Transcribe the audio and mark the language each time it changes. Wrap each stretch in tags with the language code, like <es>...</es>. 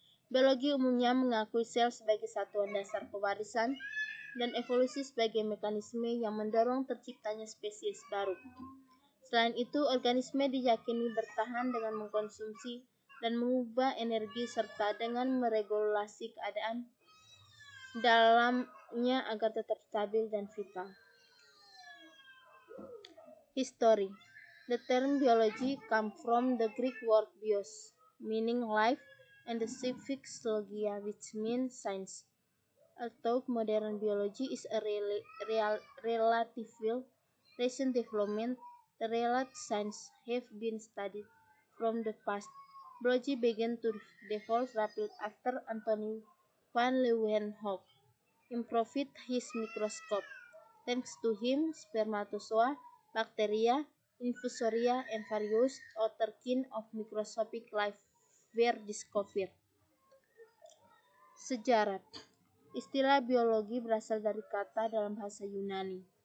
<id>Biologi umumnya mengakui sel sebagai satuan dasar pewarisan dan evolusi sebagai mekanisme yang mendorong terciptanya spesies baru. Selain itu, organisme diyakini bertahan dengan mengkonsumsi dan mengubah energi serta dengan meregulasi keadaan dalamnya agar tetap stabil dan vital.</id> <en>History. The term biology comes from the Greek word bios, meaning life, and the suffix logia, which means science. Although modern biology is a relatively recent development, the related sciences have been studied from the past. Biology began to develop rapidly after Antoine van Leeuwenhoek improved his microscope. Thanks to him, spermatozoa, bacteria, infusoria, and various other kinds of microscopic life were discovered.</en> <id>Sejarah. Istilah biologi berasal dari kata dalam bahasa Yunani.</id>